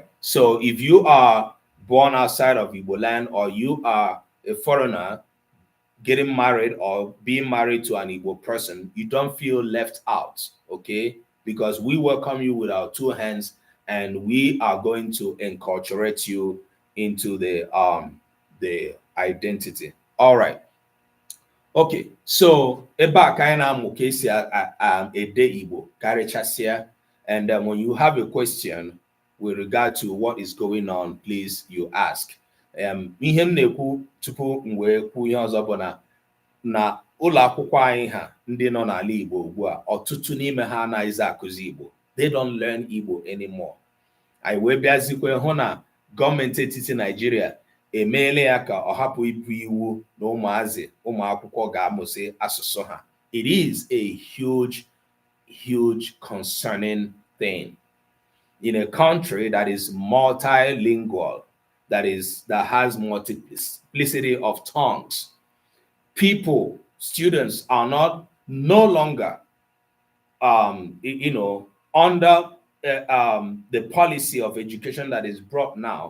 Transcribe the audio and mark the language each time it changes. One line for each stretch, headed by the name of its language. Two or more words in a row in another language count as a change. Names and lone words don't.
English: So if you are born outside of Igbo land, or you are a foreigner getting married or being married to an Igbo person, you don't feel left out, okay? Because we welcome you with our two hands, and we are going to enculturate you into the identity. All right. Okay, so
Igbo: ebe a ka anyị na-amụ ka esi ede Igbo karịchasịa,
English: and when you have a question with regard to what is going on, please you ask.
Igbo: Ihe m na-ekwu tupu m wee kwuo ihe ọzọ bụ na ụlọ akwụkwọ anyị ha ndị nọ n'ala Igbo ugbu a, ọtụtụ n'ime ha anaghịzi akụzi Igbo.
English: They don't learn Igbo anymore.
Igbo: Anyị wee bịazikwe hụ na gọọmenti etiti Nigeria emeela ya ka ọ hapụ ibu iwu na ụmụ akwụkwọ ga-amụsị asụsụ ha.
English: It is a huge concerning thing. In a country that is multilingual, that has multiplicity of tongues, students are no longer under the policy of education that is brought now.